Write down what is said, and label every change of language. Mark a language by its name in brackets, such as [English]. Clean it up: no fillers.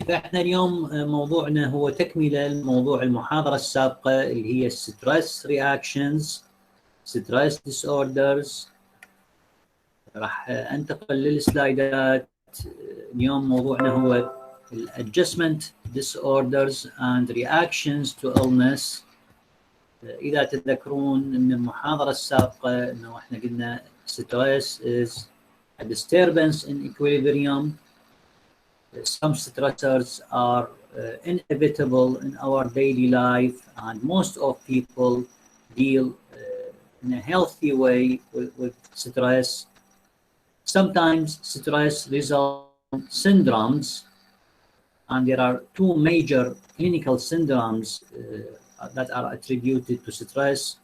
[Arabic] فاحنا اليوم موضوعنا هو تكملة لموضوع المحاضرة السابقة اللي هي [English] stress reactions stress disorders. [Arabic] راح انتقل للسلايدات. اليوم موضوعنا هو [English] adjustment disorders and reactions to illness. [Arabic] إذا تذكرون من المحاضرة السابقة إنه إحنا قلنا [English] stress is a disturbance in equilibrium. Some stressors are inevitable in our daily life, and most of people deal in a healthy way with stress. Sometimes stress results in syndromes, and there are two major clinical syndromes that are attributed to stress.